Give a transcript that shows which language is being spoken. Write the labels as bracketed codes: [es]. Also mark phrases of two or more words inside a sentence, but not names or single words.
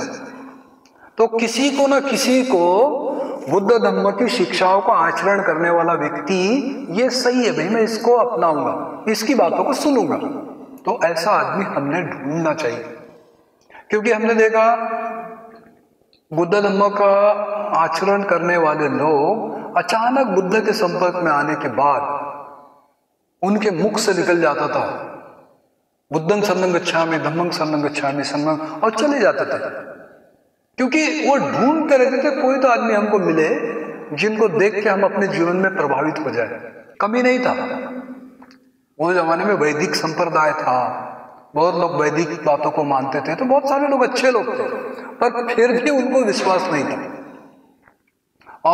[hi] तो किसी को ना किसी को बुद्ध धम्म की शिक्षाओं का आचरण करने वाला व्यक्ति ये सही है भाई, मैं इसको अपनाऊंगा, इसकी बातों को सुनूंगा, तो ऐसा आदमी हमने ढूंढना चाहिए। क्योंकि हमने देखा बुद्ध धम्म का आचरण करने वाले लोग अचानक बुद्ध के संपर्क में आने के बाद उनके मुख से निकल जाता था [pi] बुद्धं शरणं गच्छामि, धम्मं शरणं गच्छामि, संघं, [hi] और चले जाते थे। क्योंकि वो ढूंढते रहते थे कोई तो आदमी हमको मिले जिनको देख के हम अपने जीवन में प्रभावित हो जाए। कमी नहीं था। वो जमाने में वैदिक संप्रदाय था, बहुत लोग वैदिक बातों को मानते थे, तो बहुत सारे लोग अच्छे लोग थे, पर फिर भी उनको विश्वास नहीं था।